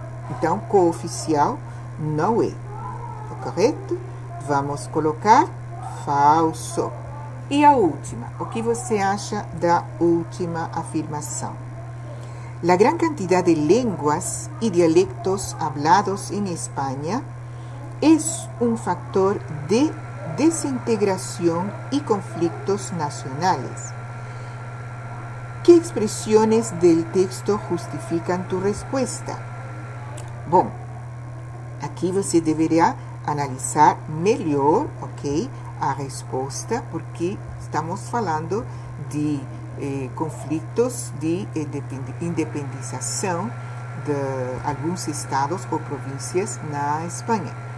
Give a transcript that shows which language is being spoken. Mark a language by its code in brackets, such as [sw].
[pt] Então, cooficial não é, correto? Vamos colocar falso. E a última, o que você acha da última afirmação? [es] La gran cantidad de lenguas y dialectos hablados en España es un factor de desintegración y conflictos nacionales. ¿Qué expresiones del texto justifican tu respuesta? [pt] Bom, aqui você deverá analisar melhor, ok, a resposta, porque estamos falando de conflitos de independização de alguns estados ou províncias na Espanha.